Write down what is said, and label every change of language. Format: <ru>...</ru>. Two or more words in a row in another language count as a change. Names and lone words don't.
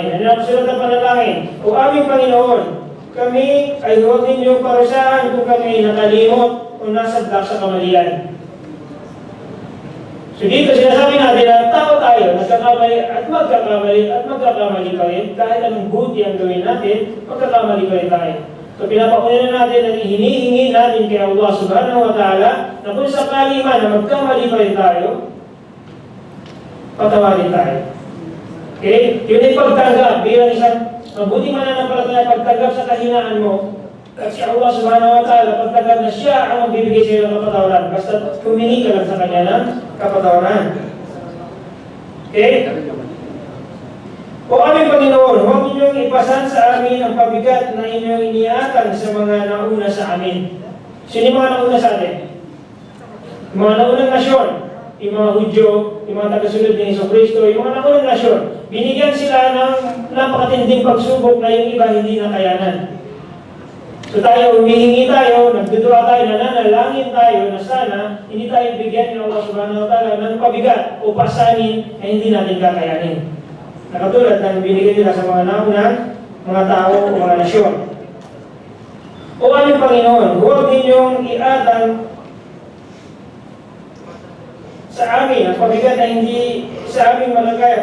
<tl>Ano ang sulat na panalangin? O aming Panginoon, kami ay huwag ninyong parusahan kung kami nakalimot o nasadlak sa kamalian. So dito sinasabi natin na tao tayo, nagkakamali at magkakamali pa rin. Kahit anong buti ang gawin natin, magkakamali pa rin tayo. So pinapakunin natin at hinihingi natin kay</tl> <ar>الله سبحانه وتعالى</ar> <tl>na kung sakali man na magkamali pa rin tayo, patawarin tayo. Okay? Yun ay pagtanggap. Bilang isang mabuting mananampalataya, pagtanggap sa kahinaan mo, at si</tl> <ar>الله سبحانه وتعالى,</ar> <tl>pagtanggap na siya ang magbibigay sa iyo ng kapatawaran. Basta humingi ka lang sa kanya ng kapatawaran. Okay? O aming Panginoon, huwag ninyong ipasan sa amin ang pabigat na inyong iniatang sa mga nauna sa amin. Sino yung mga nauna sa atin? Yung mga naunang nasyon, yung mga Hudyo, yung mga tagasunod ni Hesus Kristo, yung mga naunang nasyon, binigyan sila ng napakatinding pagsubok na yung iba hindi nakayanan. So tayo, humihingi tayo, nagdudua tayo, nananalangin tayo na sana hindi tayo bigyan ng</tl> <ar>الله سبحانه وتعالى</ar> <tl>ng pabigat o pasanin na hindi natin kakayanin. Nakatulad ng binigyan nila sa mga naunang mga tao o mga nasyon. O aming Panginoon, huwag ninyong iatang sa amin ang pabigat na hindi sa aming malagay.</tl>